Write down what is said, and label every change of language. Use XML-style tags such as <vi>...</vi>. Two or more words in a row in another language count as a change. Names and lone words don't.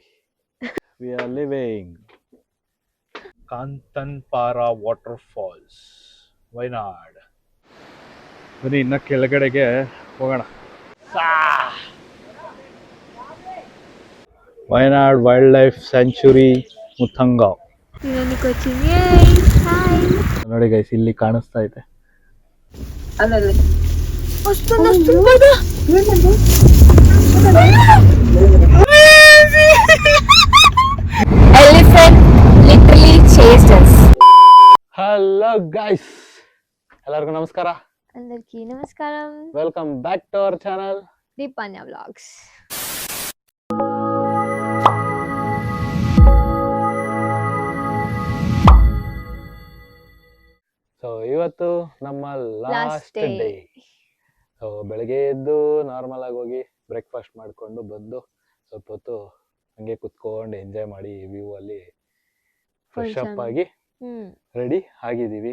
<en>we are leaving Kanthanpara Waterfalls, Wayanad.</en> <kn>ಬನ್ನಿ ಇನ್ನ ಕೆಳಗಡೆಗೆ ಹೋಗೋಣ. ವಯನಾಡ್ ವೈಲ್ಡ್ ಲೈಫ್ ಸ್ಯಾಂಚುರಿ ಮುಥಂಗಾವ್. ನೋಡಿ ಗೈಸ್, ಇಲ್ಲಿ ಕಾಣಿಸ್ತಾ ಇದೆ.</kn> <en>Elephant literally chased us. hello guys,</en> <kn>ಎಲ್ಲರಿಗೂ ನಮಸ್ಕಾರ.</kn> <te>అందరికీ నమస్కారం.</te> <en>welcome back to our channel దీపాన్య వ్లాగ్స్.</en> <kn>ಸೊ ಇವತ್ತು ನಮ್ಮ ಲಾಸ್ಟ್ day. ಡೇ. ಸೊ ಬೆಳಗ್ಗೆ ಎದ್ದು ನಾರ್ಮಲ್ ಆಗಿ ಹೋಗಿ ಬ್ರೇಕ್ಫಾಸ್ಟ್ ಮಾಡ್ಕೊಂಡು ಬಂದು ಸ್ವಲ್ಪ ಹೊತ್ತು ಹಂಗೆ ಕುತ್ಕೊಂಡು ಎಂಜಾಯ್ ಮಾಡಿ ವ್ಯೂ ಅಲ್ಲಿ</kn> <en>fresh up</en> <kn>ಆಗಿ ರೆಡಿ ಆಗಿದ್ದೀವಿ.</kn>